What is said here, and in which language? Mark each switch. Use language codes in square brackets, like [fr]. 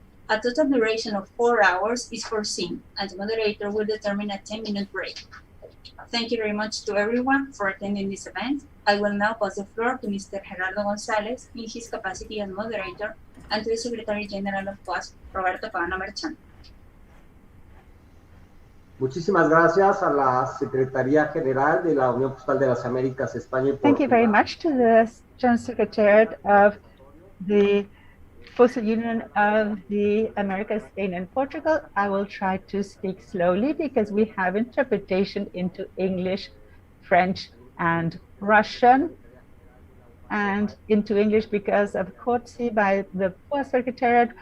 [en] A total duration of 4 hours is foreseen, and the moderator will determine a 10-minute break. Thank you very much to everyone for attending this event. I will now pass the floor to Mr. Gerardo González in his capacity as moderator, and to the Secretary General of POST, Roberto Pavano Merchant. [es] Muchísimas gracias a la Secretaría General de la Unión Postal de las Américas, España y Portugal. [en] Thank you very much to the General Secretariat of the Postal Union of the Americas, Spain and Portugal. I will try to speak slowly because we have interpretation into English, French and Russian, and into English because of courtesy by the Post Secretariat.